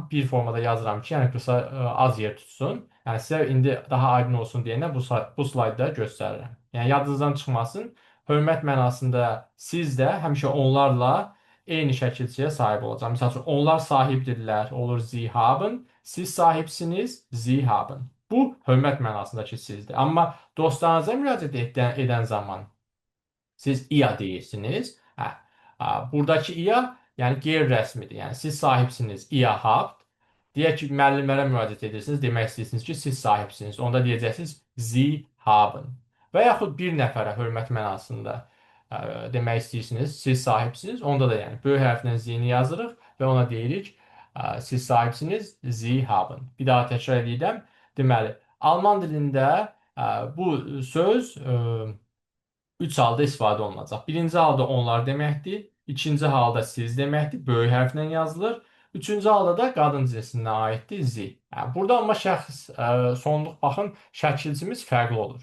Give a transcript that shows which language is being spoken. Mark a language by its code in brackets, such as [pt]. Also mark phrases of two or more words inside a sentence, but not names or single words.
[az] Bir formada yazıram ki, yəni qısa az yer tutsun. Yəni sizə indi daha aydın olsun deyənə bu slayda göstərirəm. Yəni yadınızdan çıxmasın. Hörmət mənasında siz də həmişə onlarla eyni şəkilçiyə sahib olacaq. Məsəl üçün onlar sahibdirlər, olur [de] sie haben. [az] Siz sahibsiniz, [de] sie haben. [az] Bu hörmət mənasındakı sizdir. Amma dostlarınıza müraciət edən zaman siz ia deyirsiniz. Buradakı ia yəni qeyri-rəsmidir. Yəni siz sahibsiniz, [de] ihr habt. [az] Deyək ki, müəllimlərə müraciət edirsiniz, demək istəyirsiniz ki, siz sahibsiniz. Onda deyəcəksiniz [de] sie haben. [az] Və yaxud bir nəfərə hörmət mənasında demək istəyirsiniz, siz sahibsiniz. Onda da yəni böyük hərflə zini yazırıq və ona deyirik, siz sahibsiniz, [de] sie haben. [az] Bir daha təkrar edirəm. Deməli, alman dilində bu söz üç halda istifadə olunacaq. Birinci halda onlar deməkdir. İkinci halda siz deməkdir. Böyük hərflə yazılır. Üçüncü halda da qadın cinsinə aiddir Z. Yəni, burada amma şəxs sonluq baxın şəkilcimiz fərqli olur.